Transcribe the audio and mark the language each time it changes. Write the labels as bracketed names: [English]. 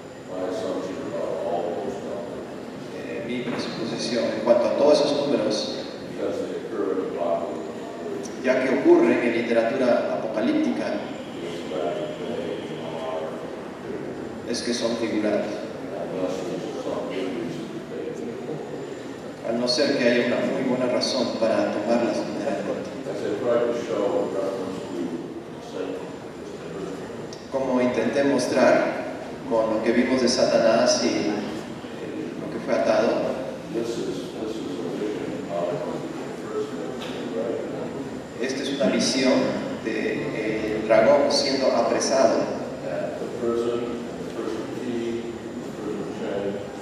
[English] My assumption about all those numbers, [Spanish] Mi presuposición en cuanto a todos esos números, [English] because they occur in apocalypse, [Spanish] ya que ocurren en literatura apocalíptica, [English] is that they are figurative. [Spanish] es que son figurados, [English] Unless there's some good reason to take them. [Spanish] al no ser que haya una muy buena razón para tomarlas literalmente. [English] As I tried to show in reference to Satan, [Spanish] Como intenté mostrar con lo que vimos de Satanás y lo que fue atado, [English] this is a vision of the first right? [Spanish] esta es una visión del dragón siendo apresado. [English] The prison key, the prison chain,